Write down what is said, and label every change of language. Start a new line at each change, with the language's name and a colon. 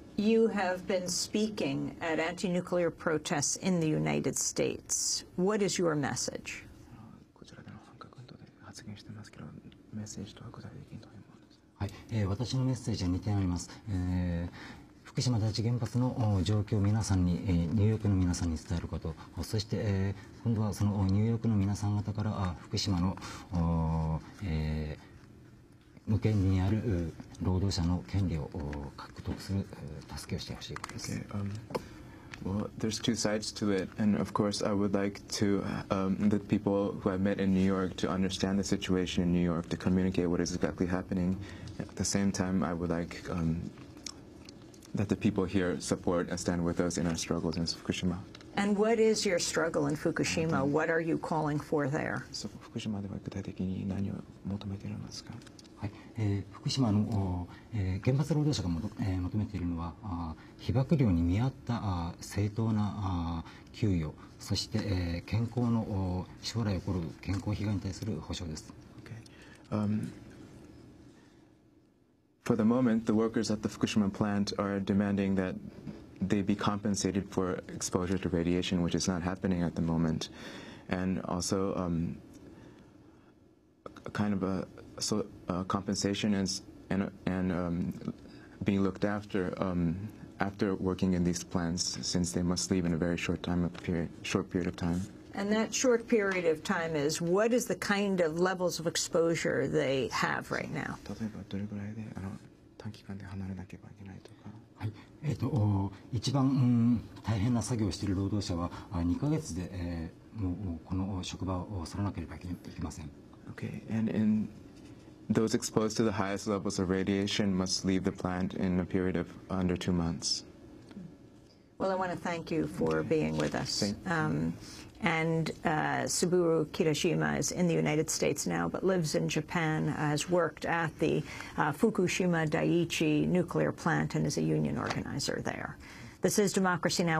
English: You have been speaking at anti-nuclear protests in the United States. What is your message?
Japanese: こちらでの反核運動で発言してますけど、メッセージとは具体的にどういうものですか？はい、私のメッセージは2点あります。福島第一原発の状況を皆さんに、ニューヨークの皆さんに伝えること、そして、今度はそのニューヨークの皆さん方から福島の、無権利にある労働者の権利を獲得する助けをしてほしいことです。
English: Well, there's two sides to it, and of course I would like to the people who I've met in New York to understand the situation in New York, to communicate what is exactly happening. At the same time, I would like that the people here support and stand with us in our struggles in Fukushima. And what is your struggle in Fukushima? What are you calling for there?
Japanese: 福島では具体的に何を求めているんですか？はい、福島の、原発労働者が求めているのは被爆量に見合った正当な給与、そして、健康の将来起こる健康被害に対する保障です。
English: For the moment, the workers at the Fukushima plant are demanding that they be compensated for exposure to radiation, which is not happening at the moment, and also kind of a compensation and being looked after after working in these plants, since they must leave in a very short period of time. And that short period of time is, what is the kind of levels of exposure they have right now?
Japanese: 例えばどれぐらいで短期間で離れなければいけないとか。はい、一番、大変な作業をしている労働者は2ヶ月で、もうこの職場を去らなければいけません。
English: Okay, and in those exposed to the highest levels of radiation must leave the plant in a period of under 2 months. Well, I want to thank you for being with us. Thank Saburo Kitajima is in the United States now, but lives in Japan, has worked at the Fukushima Daiichi nuclear plant and is a union organizer there. This is Democracy Now!